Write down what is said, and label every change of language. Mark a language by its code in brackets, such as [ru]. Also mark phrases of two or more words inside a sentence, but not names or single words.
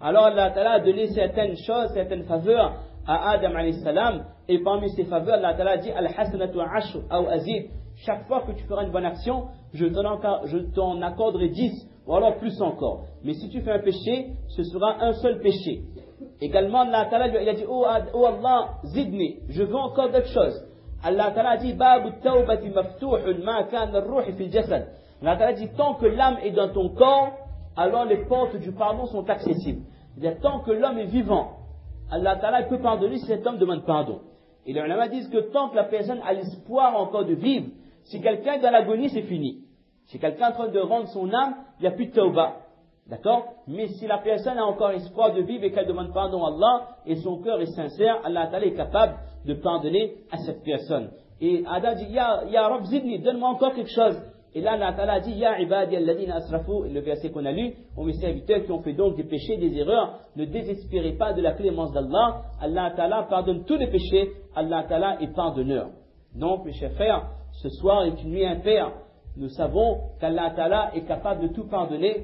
[fr] Alors [ar] الله تعالى [fr] a donné certaines choses, certaines faveurs à Adam [ar] عليه السلام, [fr] et parmi ces faveurs, [ar] الله تعالى [fr] dit [ar] الحسنة بعشر أو أزيد. [fr] Chaque fois que tu feras une bonne action, je t'en accorderai 10, ou alors plus encore. Mais si tu fais un péché, ce sera un seul péché. Également, [ar] الله تعالى [fr] il a dit oh Allah, zidni, je veux encore d'autres choses. [ar] الله تعالى dit باب التوبة مفتوح ما كان الروح في الجسد. الله تعالى [fr] dit tant que l'âme est dans ton corps, alors les portes du pardon sont accessibles. C'est-à-dire tant que l'homme est vivant, [ar] الله تعالى [fr] peut pardonner si cet homme demande pardon. Et les ulama disent que tant que la personne a l'espoir encore de vivre, si quelqu'un est dans l'agonie, c'est fini. Si quelqu'un est en train de rendre son âme, il n'y a plus de tawbah. D'accord? Mais si la personne a encore espoir de vivre et qu'elle demande pardon à Allah, et son cœur est sincère, [ar] الله تعالى [fr] est capable de pardonner à cette personne. Et Adam dit, [ar] يا رب زدني, [fr] donne-moi encore quelque chose. Et là, [ar] الله تعالى [fr] dit, [ar] يا عبادي الذين أسرفوا, [fr] le verset qu'on a lu, aux mes serviteurs qui ont fait donc des péchés, des erreurs, ne désespérez pas de la clémence d'Allah. [ar] الله تعالى [fr] pardonne tous les péchés, [ar] الله تعالى [fr] est pardonneur. Donc, mes chers frères, ce soir est une nuit impaire. Nous savons qu' [ar] الله تعالى [fr] est capable de tout pardonner.